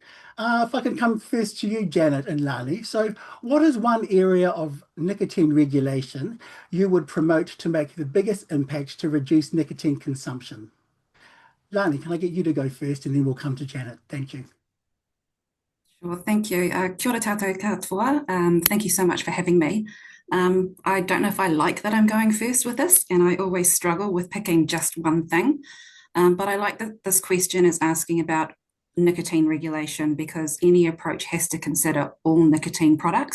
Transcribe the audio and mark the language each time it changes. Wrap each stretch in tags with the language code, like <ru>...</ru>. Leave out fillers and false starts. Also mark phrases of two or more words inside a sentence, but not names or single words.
<en>If I can come first to you, Janet and Lani. So what is one area of nicotine regulation you would promote to make the biggest impact to reduce nicotine consumption? Lani, can I get you to go first and then we'll come to Janet? Thank you. Sure, thank you.</en> <mi>Kia ora tātou katoa.</mi> <en>Thank you so much for having me. I don't know if I like that I'm going first with this, and I always struggle with picking just one thing. But I like that this question is asking about nicotine regulation because any approach has to consider all nicotine products.</en>